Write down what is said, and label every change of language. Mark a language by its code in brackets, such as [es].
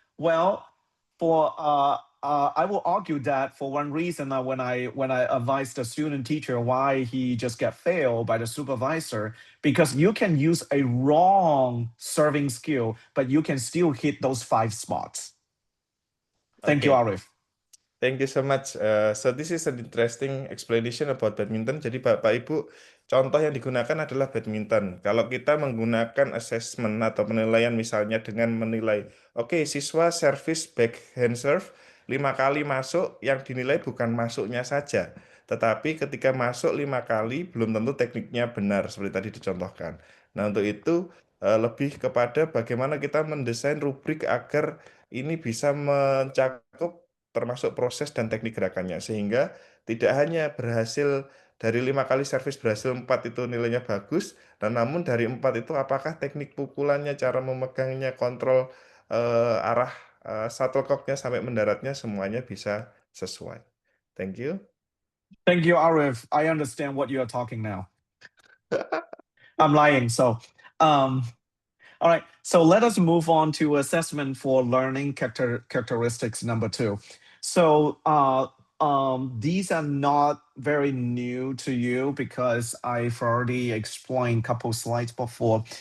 [en] Well, for I will argue that for one reason, when I advise the student teacher why he just get failed by the supervisor, because you can use a wrong serving skill, but you can still hit those 5 spots. Thank you, Oke. Arif. Thank you so much. So this is an interesting explanation about badminton. [id] Jadi Bapak Ibu, contoh yang digunakan adalah badminton. Kalau kita menggunakan assessment atau penilaian misalnya dengan menilai, oke, siswa service backhand serve 5 kali masuk, yang dinilai bukan masuknya saja, tetapi ketika masuk 5 kali belum tentu tekniknya benar seperti tadi dicontohkan. Nah untuk itu lebih kepada bagaimana kita mendesain rubrik agar ini bisa mencakup termasuk proses dan teknik gerakannya sehingga tidak hanya berhasil dari 5 kali servis berhasil 4 itu nilainya bagus dan namun dari 4 itu apakah teknik pukulannya cara memegangnya kontrol arah shuttlecocknya sampai mendaratnya semuanya bisa sesuai. [en] Thank you. Thank you, Arif. I understand what you are talking now. I'm lying. So, um, all right. So let us move on to assessment for learning characteristics number 2. So these are not very new to you because I've already explained a couple slides before.